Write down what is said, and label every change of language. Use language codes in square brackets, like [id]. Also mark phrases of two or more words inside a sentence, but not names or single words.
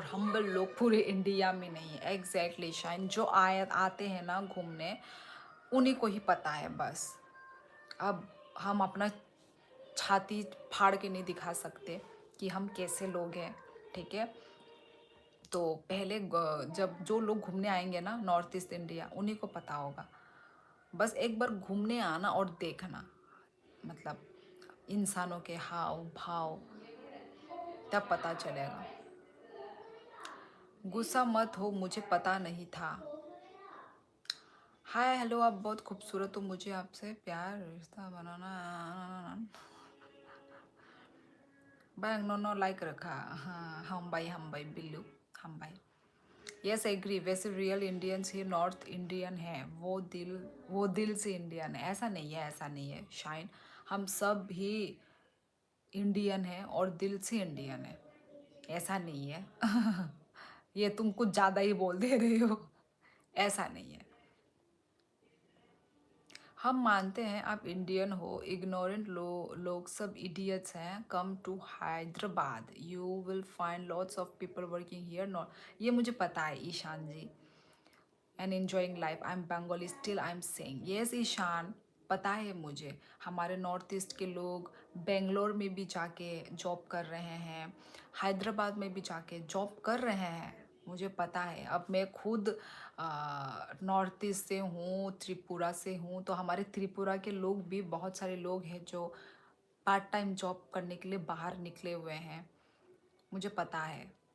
[hi] हम्बल लोग पूरे इंडिया में नहीं है एग्जैक्टली शाइन जो आते हैं ना घूमने उन्हीं को ही पता है बस अब हम अपना छाती फाड़ के नहीं दिखा सकते कि हम कैसे लोग हैं ठीक है तो पहले जब जो लोग घूमने आएंगे ना नॉर्थ ईस्ट इंडिया उन्हीं को पता होगा बस एक बार घूमने आना और देखना मतलब इंसानों के हाव भाव तब पता चलेगा गुस्सा मत हो मुझे पता नहीं था हाय हेलो आप बहुत खूबसूरत हो मुझे आपसे प्यार रिश्ता बनाना [trp] Bang no no like [hi] रखा हाँ हम भाई बिल्लू हम भाई [en] yes agree [hi] वैसे [en] real Indians [hi] ही [en] North Indian [hi] है वो दिल से इंडियन है ऐसा नहीं है ऐसा नहीं है शाइन हम सब भी इंडियन है और दिल से इंडियन है ऐसा नहीं है ये तुम कुछ ज़्यादा ही बोल दे रहे हो ऐसा नहीं है हम मानते हैं आप इंडियन हो इग्नोरेंट लोग सब इडियट्स हैं [en] come to Hyderabad you will find lots of people working here not [hi] ये मुझे पता है ईशान जी [en] and enjoying life I am Bengali still I am saying yes [hi] ईशान पता है मुझे हमारे नॉर्थ ईस्ट के लोग बेंगलोर में भी जाके जॉब कर रहे हैं हैदराबाद में भी जाके जॉब कर रहे हैं मुझे पता है अब मैं खुद नॉर्थ ईस्ट से हूँ त्रिपुरा से हूँ तो हमारे त्रिपुरा के लोग भी बहुत सारे लोग हैं जो [en] part time job [hi] करने के लिए बाहर निकले हुए हैं मुझे पता है